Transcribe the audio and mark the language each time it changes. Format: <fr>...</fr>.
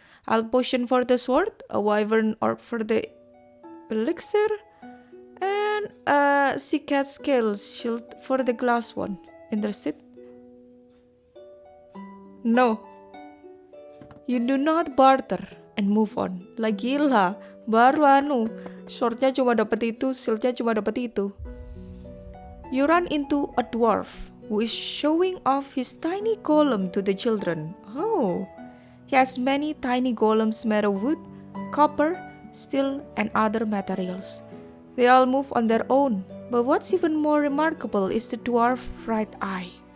<en>I'll potion for the sword, a wyvern orb for the elixir, and a sea cat scale shield for the glass one. Interested? No. You do not barter and move on.</en> <id>Gila, baru swordnya cuma dapat itu, shieldnya cuma dapat itu.</id> <en>You run into a dwarf who is showing off his tiny golem to the children. Oh, he has many tiny golems made of wood, copper, steel, and other materials. They all move on their own, but what's even more remarkable is the dwarf right eye.</en>